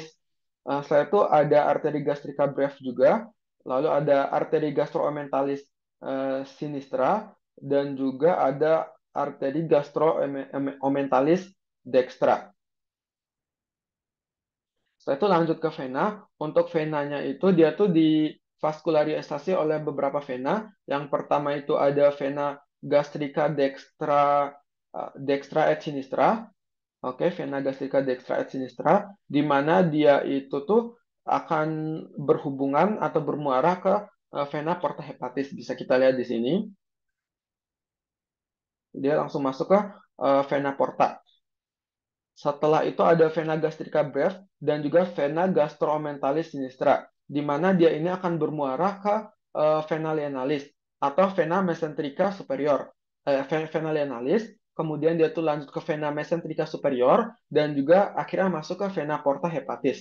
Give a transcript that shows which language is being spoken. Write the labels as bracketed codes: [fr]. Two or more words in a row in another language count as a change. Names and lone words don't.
[id] Setelah itu ada arteri gastrika brevis juga, lalu ada arteri [la] gastroomentalis sinistra, [id] dan juga ada arteri [la] gastroomentalis dextra. [id] Setelah itu lanjut ke vena. Untuk venanya itu dia tuh divaskularisasi oleh beberapa vena. Yang pertama itu ada vena gastrika [la] dextra et sinistra. [id] Oke, vena gastrika [la] dextra et sinistra, [id] di mana dia itu tuh akan berhubungan atau bermuara ke vena [la] porta hepatis. [id] Bisa kita lihat di sini. Dia langsung masuk ke vena porta. Setelah itu ada vena gastrika brevis dan juga vena [la] gastroomentalis sinistra, [id] di mana dia ini akan bermuara ke vena lienalis atau vena mesenterika superior. Vena lienalis, kemudian dia tuh lanjut ke vena mesenterika superior dan juga akhirnya masuk ke vena [la] porta hepatis.